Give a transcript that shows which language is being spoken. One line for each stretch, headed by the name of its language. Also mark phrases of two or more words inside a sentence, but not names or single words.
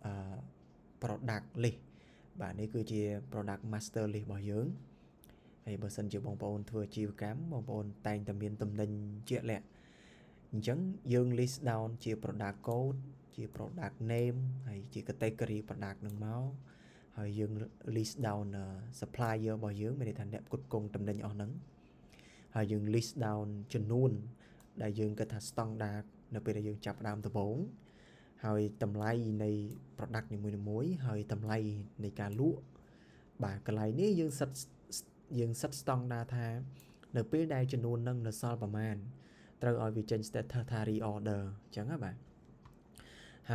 English: product list
Khmer: បាទនេះគឺជា
English: product master list
Khmer: របស់យើងហើយបើសិនជាបងប្អូនធ្វើអាជីវកម្មបងប្អូនតែងតែមានតំណែងជាក់លាក់អញ្ចឹងយើង
English: list down
Khmer: ជា
English: product code
Khmer: ជា
English: product name
Khmer: ហើយជា
English: category product
Khmer: នឹងមកហើយយើង
English: list down
Khmer: supplier របស់យើងមានន័យថាអ្នកផ្គត់ផ្គង់តំណែងអស់ហ្នឹងហើយយើង
English: list down
Khmer: ចំ នួនដែលយើងគិតថា standard នៅពេលដែលយើងចាប់ផ្ដើមដំបូងហើយតម្លៃនៃ product នីមួយៗហើយតម្លៃនៃការលក់បាទកន្លែងនេះយើងសិត standard ថានៅពេលដែលចំនួននឹងនៅសល់ប្រមាណត្រូវឲ្យវាចេញ status ថា reorder អញ្ចឹងណាបាទហើយ